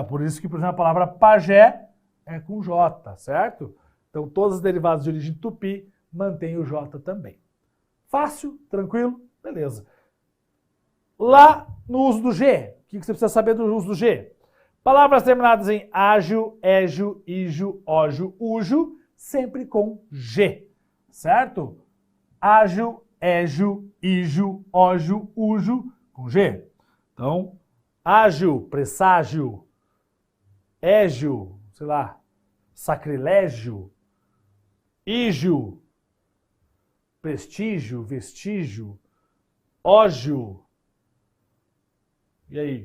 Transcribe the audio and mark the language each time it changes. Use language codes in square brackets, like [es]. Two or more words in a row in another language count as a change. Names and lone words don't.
[pt] Por isso que, por exemplo, a palavra pajé é com J, certo? Então, todas as derivadas de origem tupi mantêm o J também. Fácil, tranquilo, beleza. Lá no uso do G, o que você precisa saber do uso do G? Palavras terminadas em ágio, égio, ígio, ógio, úgio, sempre com G, certo? Ágio, égio, ígio, ógio, úgio, com G. Então, ágio, presságio, égio, sei lá, sacrilégio, ígio, prestígio, vestígio, ógio. E aí?